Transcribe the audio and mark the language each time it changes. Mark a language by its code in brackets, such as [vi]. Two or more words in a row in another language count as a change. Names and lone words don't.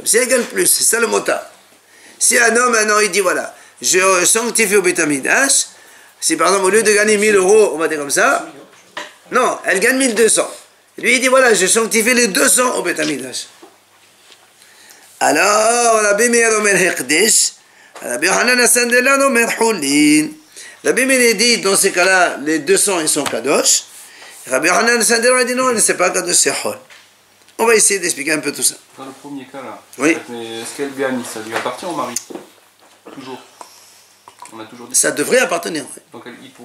[fr] Si elle gagne plus, c'est ça le motard. Si un homme, maintenant, il dit voilà, je sanctifie au [he] בית המקדש, [fr] Si par exemple, au lieu de gagner 1000 euros, on va dire comme ça, non, elle gagne 1200. Lui, il dit, voilà, je sanctifie les 200 au [he] בית המקדש. [fr] Alors, [he] רבי מאיר אומר הקדש, רבי יוחנן הסנדלר אומר חולין. [fr] Rabbi Meir dit, dans ces cas-là, les 200, ils sont Kadosh. Rabbi Yochanan Asandela dit, non, c'est pas Kadosh, c'est Hol. On va essayer d'expliquer un peu tout ça. Dans le premier cas là, Oui. mais est-ce qu'elle gagne, ça lui appartient au mari? Toujours. On a toujours dit. Ça devrait appartenir. Oui. Donc il pourrait.